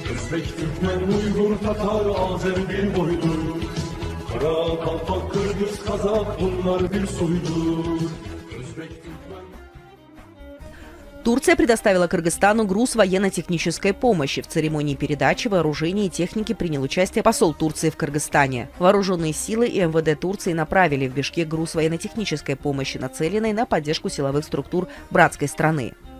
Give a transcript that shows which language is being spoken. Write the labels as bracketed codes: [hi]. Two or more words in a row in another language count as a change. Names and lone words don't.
[tr] Özbek, Türkmen, Uygur, Tatar, Azer bir boydur. Kara, Kalpak, Kırgız, Kazak bunlar bir soydur. Özbek, Türkmen... [ru] Турция предоставила Кыргызстану груз военно-технической помощи. В церемонии передачи вооружений и техники принял участие посол Турции в Кыргызстане. Вооруженные силы и МВД Турции направили в Бишкек груз военно-технической помощи, нацеленной на поддержку силовых структур братской страны.